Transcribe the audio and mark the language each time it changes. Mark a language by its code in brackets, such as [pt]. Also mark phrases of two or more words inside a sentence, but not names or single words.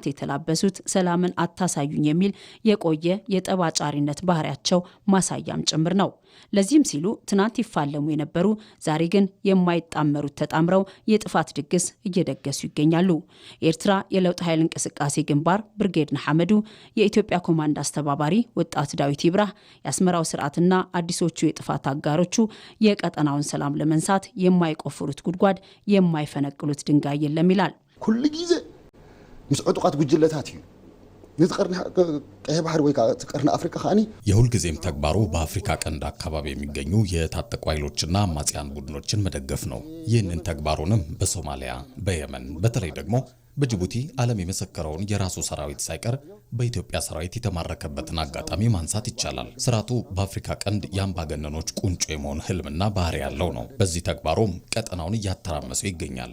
[am] የተላበሱት ሰላምን አታሳዩኝ የሚል የቆየ የጠባጫሪነት ባህሪያቸው ማሳያም ጭምር ነው። ለዚህም ሲሉ ትናንት ይፋለሙ የነበሩ ዛሬ ግን የማይጣመሩት ተጣምረው የጥፋት ድግስ እየደገሱ ይገኛሉ። የኤርትራ የለውጥ ኃይል እንቅስቃሴ ግንባር ብርጌድ ንሓመዱ፣ የኢትዮጵያ ኮማንድ አስተባባሪ ወጣት ዳዊት ይብራህ የአስመራው ስርዓትና አዲሶቹ የጥፋት አጋሮቹ የቀጠናውን ሰላም ለመንሳት የማይቆፍሩት ጉድጓድ የማይፈነቅሉት ድንጋይ የለም ይላል። [ti] ኩሉ ጊዜ ምስ ዕጡቃት ጉጅለታት እዩ ቀይ ባህር ወይ ቀርና አፍሪካ ካኒ [am] የሁልጊዜም ተግባሩ በአፍሪካ ቀንድ አካባቢ የሚገኙ የታጠቁ ኃይሎችና አማጽያን ቡድኖችን መደገፍ ነው። ይህንን ተግባሩንም በሶማሊያ፣ በየመን በተለይ ደግሞ በጅቡቲ ዓለም የመሰከረውን የራሱ ሰራዊት ሳይቀር በኢትዮጵያ ሰራዊት የተማረከበትን አጋጣሚ ማንሳት ይቻላል። ስርዓቱ በአፍሪካ ቀንድ የአምባገነኖች ቁንጮ የመሆን ህልምና ባህሪ ያለው ነው። በዚህ ተግባሩም ቀጠናውን እያተራመሰው ይገኛል።